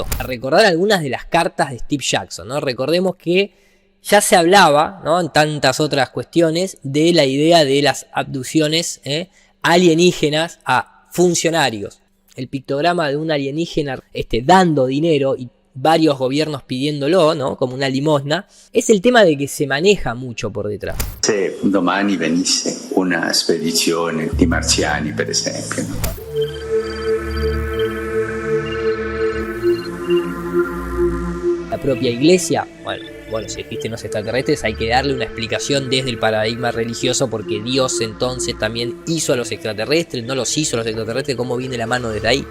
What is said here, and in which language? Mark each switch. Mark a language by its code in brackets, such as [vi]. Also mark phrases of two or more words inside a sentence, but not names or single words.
[es] A recordar algunas de las cartas de Steve Jackson, ¿no? Recordemos que ya se hablaba, ¿no?, en tantas otras cuestiones, de la idea de las abducciones alienígenas a funcionarios. El pictograma de un alienígena dando dinero y varios gobiernos pidiéndolo, ¿no?, como una limosna, es el tema de que se maneja mucho por detrás. [it] Se domani venisse una spedizione di marziani, per esempio, [es] ¿no? La propia iglesia, bueno, si existen los extraterrestres hay que darle una explicación desde el paradigma religioso, porque Dios entonces también hizo a los extraterrestres, no los hizo a los extraterrestres, cómo viene la mano desde ahí.